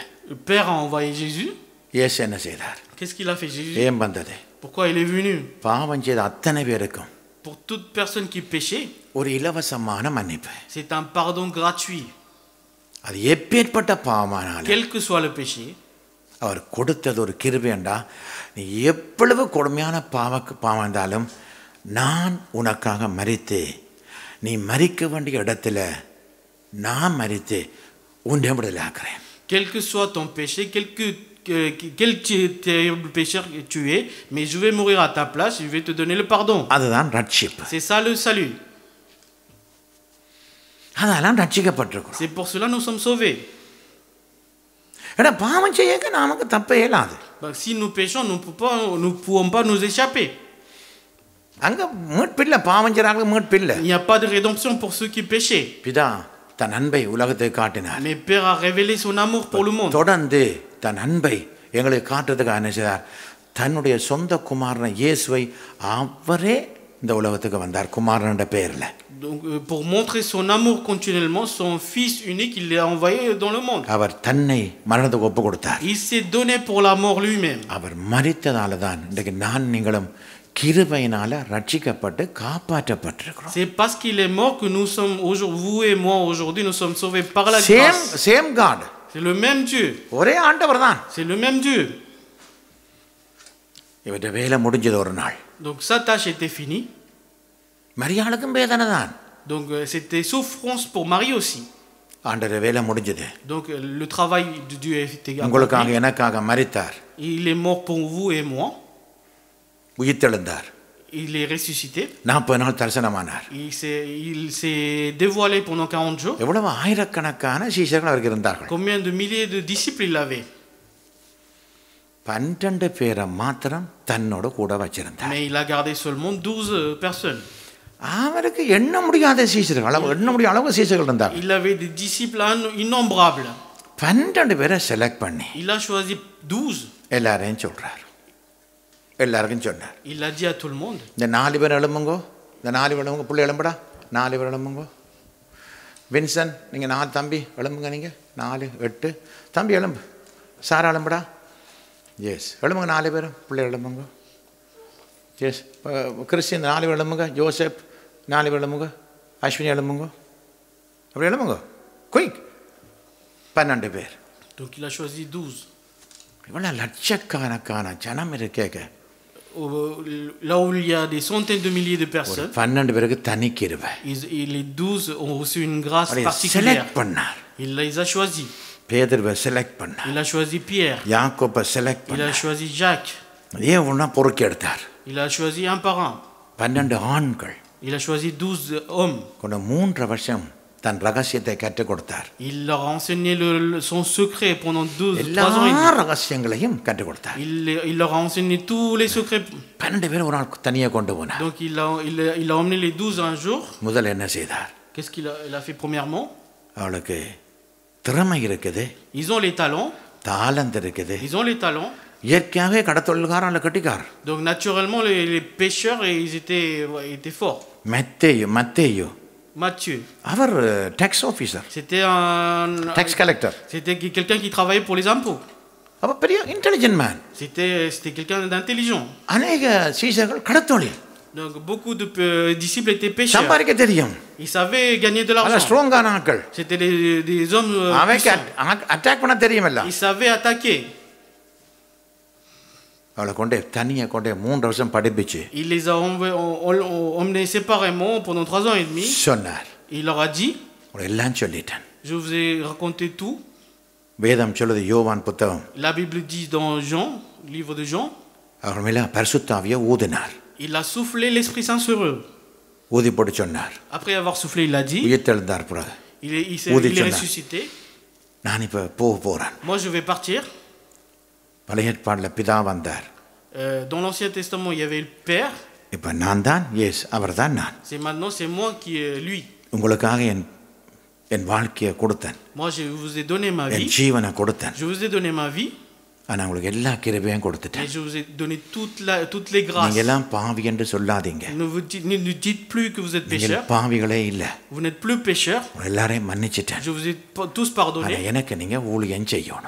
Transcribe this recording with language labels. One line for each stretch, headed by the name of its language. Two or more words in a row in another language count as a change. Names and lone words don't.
French: Le Père a envoyé Jésus.
Tamil: இயேசு என்ன செய்தார்?
French: Qu'est-ce qu'il a fait Jésus?
Tamil: ஏன் வந்தது?
French: Pourquoi il est venu?
Tamil: பாவம் செய்த அத்தனை பேருக்கும்
French: pour toute personne qui péchait,
Tamil: ஒரு இலவசமான மன்னிப்பு.
French: c'est un pardon gratuit.
Tamil: அது எப்பேற்பட்ட பாவமானாலும்
French: Quel que soit le péché,
Tamil: அவர் கொடுத்தது ஒரு கிருபைண்டா. நீ எவ்வளவு கொடுமையான பாவம் இருந்தாலும் நான் உனக்காக மரித்து, நீ மரிக்க வேண்டிய இடத்துல நான் மரித்து உன்னை விடுதலை ஆக்குறேன்.
French: quel que soit ton péché, quel terrible pécheur que tu es, mais je vais mourir à ta place, je vais te donner le pardon.
Tamil: அதுதான் ரட்சிப்பு.
French: C'est ça le salut.
Tamil: அதெல்லாம் ரட்சிக்கப்பட்டிருக்கிறோம்.
French: C'est pour cela que nous sommes sauvés.
Tamil: ஏன்னா பாவம் செய்ய நமக்கு தப்பே இல்லாது.
French: Si nous péchons, nous ne pouvons pas nous échapper.
Tamil: அங்க மீட்பில்லை, பாவம் செய்றாங்க மீட்பில்லை.
French: Il n'y a pas de rédemption pour ceux qui péchaient.
Tamil: பிதா தன் அன்பை உலகத்தை காட்டினார்.
French: Mais Père a révélé son amour pour le monde.
Tamil: தொடர்ந்து தன் அன்பை எங்களுக்கு காட்டுறதுக்காக என்ன செய்தார்? தன்னுடைய சொந்த குமாரனை இயேசுவை அவரே இந்த உலகத்துக்கு வந்தார், குமாரன் பெயர்ல.
French: Donc, pour montrer son amour continuellement, son fils unique, il l'a envoyé dans le monde.
Tamil: அவர் தன்னை மரணத்துக்கு ஒப்பு கொடுத்தார்.
French: Il s'est donné pour la mort lui-même.
Tamil: அவர் மரித்ததால தான் இன்றைக்கு நான் நீங்களும் கிருபையினால ரட்சிக்கப்பட்டு காப்பாற்றப்பட்டிருக்கிறோம்.
French: C'est parce qu'il est mort que nous sommes aujourd'hui, vous et moi aujourd'hui, nous sommes sauvés par la grâce.
English: same God.
French: C'est le même Dieu.
Tamil: ஒரே ஆண்டவர் தான்.
French: C'est le même Dieu.
Tamil: இவற்றை வேலை முடிஞ்சது ஒரு நாள்.
French: Donc sa tâche était finie.
Tamil: மரியாளுக்கும் வேதனை தான்.
French: Donc c'était souffrance pour Marie aussi.
Tamil: ஆண்டவர் வேலை முடிஞ்சது.
French: Donc le travail de Dieu était
Tamil: உங்களுக்காக
French: accompli.
Tamil: எனக்காக மரித்தார்.
French: Il est mort pour vous et moi.
Tamil: உயிர்த்தெழுந்தார்.
French: Il est ressuscité.
Tamil: 40 நாள் தரிசனமானார்.
French: Il s'est dévoilé pendant 40 jours.
Tamil: எவ்வளவு ஆயிரக்கணக்கான சீஷர்கள் அவருக்கு இருந்தார்கள்.
French: Combien de milliers de disciples il avait?
Tamil: 12 பேரை மாத்திரம் தன்னோட கூட வச்சிருந்தார்.
French: Mais il a gardé seulement 12 personnes.
Tamil: அவருக்கு எண்ண முடியாத சீஷர்கள், எண்ண முடியாத அளவு சீஷர்கள் இருந்தார்.
French: Il avait des disciples innombrables.
Tamil: 12 பேரை செலக்ட் பண்ணி
French: Il a choisi 12.
Tamil: எல்லாரையும் சொல்றார். எல்லாருக்கும் சொன்னார். Il a dit à tout le monde. இந்த 4 பேர் எழும்புங்கோ, இந்த 4 பேர் எழும்புங்க, பிள்ளை எழும்புடா, 4 பேர் எழும்புங்கோ. வின்சன், நீங்கள் 4 தம்பி எழும்புங்க, நீங்கள் 4 8 தம்பி எழும்பு. சாரா எழும்புடா. எஸ் எழும்புங்க 4 பேரும், பிள்ளை எழும்புங்க. எஸ் கிறிஸ்டின் 4 பேர் எழும்புங்க. ஜோசப் 4 பேர் எழும்புங்க. அஸ்வினி எழும்புங்க. அப்படி எழும்புங்க குயிக். 12 பேர்.
French: Donc il a choisi 12.
Tamil: இவ்வளோ லட்சக்கணக்கான ஜனம் இருக்கேங்க.
French: Là où il y a des centaines de milliers de personnes,
Tamil: 12 பேருக்கு தனி கிருபை.
French: les 12 ont reçu une grâce particulière.
Tamil: செலக்ட் பண்ணார்.
French: Il les a choisis.
Tamil: பேதுருவை செலக்ட் பண்ணார்.
French: Il a choisi Pierre.
Tamil: யாக்கோபை செலக்ட்
French: Il a
Tamil: பண்ணார்.
French: choisi Jacques.
Tamil: அதே ஒன்றா பொறுக்கி எடுத்தார்.
French: Il a choisi un par un.
Tamil: 12 ஆண்கள்.
French: Il a choisi 12 hommes.
Tamil: கொண்ட 3 வருஷம் தன் ரகசியத்தை கற்றுக் கொடுத்தார்.
French: Il leur a enseigné son secret pendant 3 ans et
Tamil: எல்லா
French: demi.
Tamil: ரகசியங்களையும் கற்றுக் கொடுத்தார்.
French: Il leur a enseigné tous les secrets.
Tamil: 12 பேர் ஒரு நாள் தனியாக கொண்டு போனார்.
French: Donc il a emmené les 12 un jour.
Tamil: முதல் என்ன செய்தார்?
French: Qu'est-ce qu'il a fait premièrement?
Tamil: அவளுக்கு திறமை இருக்குது,
French: Ils ont les talents.
Tamil: தாளந்து இருக்குது.
French: Ils ont les talents.
Tamil: இயற்கையாகவே கடத்தொழில்காரன் கட்டிக்கார்.
French: Donc naturellement les pêcheurs ils étaient forts.
Tamil: மத்தேயு
French: Matthieu.
Tamil: அவர்
English: tax officer,
French: C'était un
English: tax collector.
French: c'était quelqu'un qui travaillait pour les impôts.
Tamil: அவர் பெரிய
English: intelligent man.
French: C'était quelqu'un d'intelligent.
Tamil: அநேக சீசர்கள் கடத்தொழில்
French: Donc beaucoup de disciples étaient pêcheurs.
Tamil: சம்பாதிக்க தெரியும்.
French: Ils savaient gagner de
Tamil: நல்ல
French: l'argent.
Tamil: ஸ்ட்ராங்கான ஆட்கள்.
French: C'était des hommes
Tamil: அவனுக்கு
French: puissants.
Tamil: அட்டாக் பண்ண தெரியுமல்ல.
French: Ils savaient attaquer.
Tamil: அவளை கொண்டே தனியாக கொண்டே 3 வருஷம் படிப்பிச்சு
French: Il les a emmenés séparément pendant 3 ans et demi.
Tamil: சொன்னார்.
French: Il leur a dit,
Tamil: எல்லாம் சொல்லிட்டேன்.
French: je vous ai raconté tout.
Tamil: வேதம் சொல்லுது, யோவான் புத்தகம்,
French: La Bible dit dans Jean, livre de Jean,
Tamil: அவர் மேல பரிசுத்த ஆவியை ஊதினார்.
French: il a soufflé l'Esprit Saint sur eux.
Tamil: ஊதி போட்டு சொன்னார்.
French: Après avoir soufflé, il a dit,
Tamil: உயிர்த்தெழுந்தார். பிறகு
French: il est ressuscité.
Tamil: நான் இப்போ போக போகிறேன்.
French: Moi je vais partir.
Tamil: பழைய ஏற்பாட்டில் பிதா வந்தார்.
French: Dans l'Ancien Testament, il y avait le Père.
Tamil: இப்போ நான் தான், எஸ் அவர் தான் நான்.
French: Maintenant, c'est moi qui est lui.
Tamil: உங்களுக்காக என் வாழ்க்கையை கொடுத்தேன்.
French: Moi, je vous ai donné ma
Tamil: என்
French: vie.
Tamil: ஜீவனை கொடுத்தேன்.
French: Je vous ai donné ma vie.
Tamil: ஆனா உங்களுக்கு எல்லா கிருபையும்
French: Et
Tamil: கொடுத்துட்டேன்.
French: je vous ai donné toutes les grâces.
Tamil: நீங்க எல்லாம் பாவி என்று சொல்லாதீங்க.
French: Ne dites plus que vous êtes
Tamil: நீங்க
French: pécheurs.
Tamil: பாவிகளே இல்ல.
French: Vous n'êtes plus pécheurs.
Tamil: எல்லாரையும் மன்னிச்சிட்டேன்.
French: Je vous ai tous
Tamil: ஆனா
French: pardonné.
Tamil: எனக்கு நீங்க ஊழியம் செய்யணும்.